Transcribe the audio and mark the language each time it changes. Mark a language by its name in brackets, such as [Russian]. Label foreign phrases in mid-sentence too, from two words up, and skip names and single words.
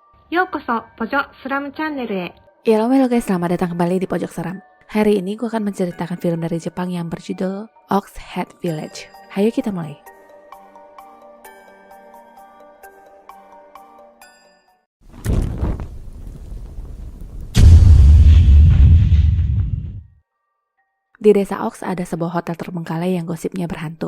[Japanese] ようこそポジョスラムチャンネルへ。 [Indonesian] Halo guys, selamat datang kembali di Pojok Seram. Hari ini gue akan menceritakan film dari Jepang yang berjudul Ox Head Village. Hayo kita mulai. Di desa Ox ada sebuah hotel terbengkalai yang gosipnya berhantu.